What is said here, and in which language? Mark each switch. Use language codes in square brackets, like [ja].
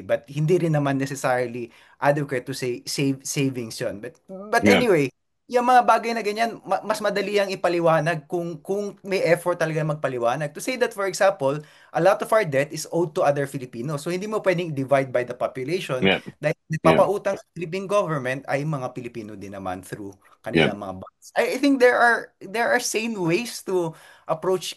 [en] But [tl] hindi rin naman [en] necessarily adequate to say savings yun. But Yeah, [tl] anyway, yung mga bagay na ganyan, mas madali ang ipaliwanag kung may effort talaga magpaliwanag. [en] To say that, for example, a lot of our debt is owed to other Filipinos. [tl] So, hindi mo pwedeng [en] divide by the population yeah, [tl] dahil [en] yeah, [tl] nagpapautang sa Philippine government ay mga Pilipino din naman through [en] yeah. [tl] kanilang mga bonds. [en] I think there are sane ways to approach.